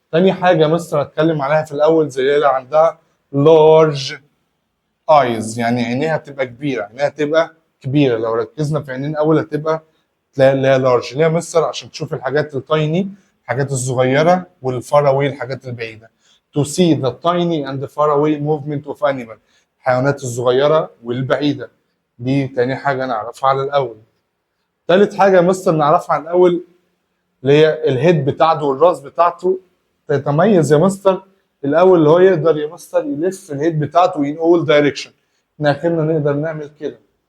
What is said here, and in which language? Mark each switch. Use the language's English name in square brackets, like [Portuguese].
[Arabic] تاني حاجه يا مستر هتكلم عليها في الاول زي اللي عندها لارج ايز، يعني عينيها بتبقى كبيره، عينيها تبقى كبيره. لو ركزنا في عينين اول هتبقى تلاقي اللي هي لارج. ليه يا مستر؟ عشان تشوف الحاجات التايني، الحاجات الصغيره، والفار اواي الحاجات البعيده. [English] to see the tiny and far away movement of animal، الحيوانات الصغيره والبعيده. [Arabic] دي تاني حاجه نعرفها على الاول. تالت حاجه يا مستر نعرفها على الاول اللي هي الهيد بتاعته والراس بتاعته تتميز يا مستر. الاول اللي هو يقدر يا مستر يلف الهيد بتاعته in all direction، احنا اخرنا نقدر نعمل كده.